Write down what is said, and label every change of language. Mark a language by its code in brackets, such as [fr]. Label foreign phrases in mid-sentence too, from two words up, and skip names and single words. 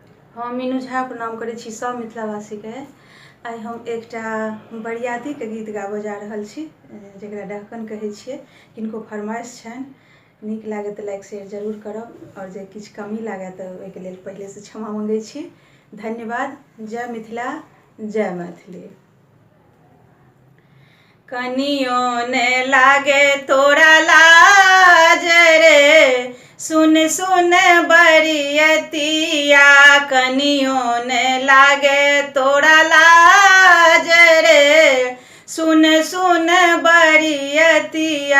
[mai] हम मीनू झा प्रणाम करै छी सब मिथिलावासी के। आइ हम एकटा बरियाती के गीत गाबऽ जा रहल छी जकरा डहकन कहै छियै। किनको फरमाइश छनि नीक लागे तऽ [en] like share [mai] जरूर करब और जे किछु कमी लागे तऽ ओहिके लेल पहिले से क्षमा मंगै छी। धन्यवाद। जय मिथिला, जय मैथिली। कनियो ने लागे तोरा लाज रे, सुन सुन बरियतिया। कनियो ने लागे तोरा लाज रे, सुन सुन बरियतिया।